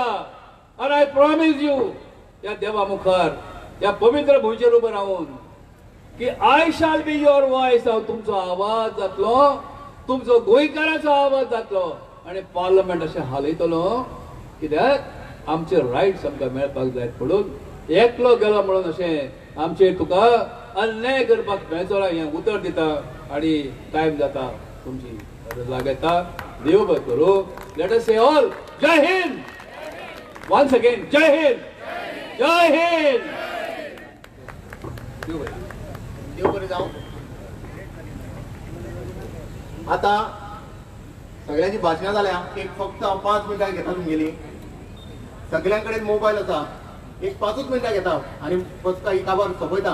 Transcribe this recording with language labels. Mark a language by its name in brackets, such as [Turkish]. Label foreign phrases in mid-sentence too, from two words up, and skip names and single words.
[Konkani] आणि [English] I promise you [Konkani] या देवा मुखार या पवित्र भुंयचेर उबो रावून की [English] I shall be your voice, [Konkani] हांव तुमचो आवाज जातलो, तुमचो गोंयकाराचो आवाज जातलो आणि पार्लमेंट अशें हालयतलो, कित्याक आमचे रायट्स आमकां मेळपाक जाय. म्हणून एकलो गेलो म्हणून अशें आमचेर तुका अन्याय करपाक मेळचो ना हें उतर दिता आणि टायम जाता तुमची लागता. [English] देव बरें करूं. let us say all [Hindi] जय हिंद. [English] once again [Hindi] जय हिंद, जय हिंद. [Konkani] देव बरें जावं. आता सगळ्यांची भाशणां जाल्या, एक फक्त हांव 5 मिनटां घेता तुमगेली. सगळ्यां कडेन मोबायल आसा, एक 5 मिनटां घेता आणि फक्त ही काबार सोपयता.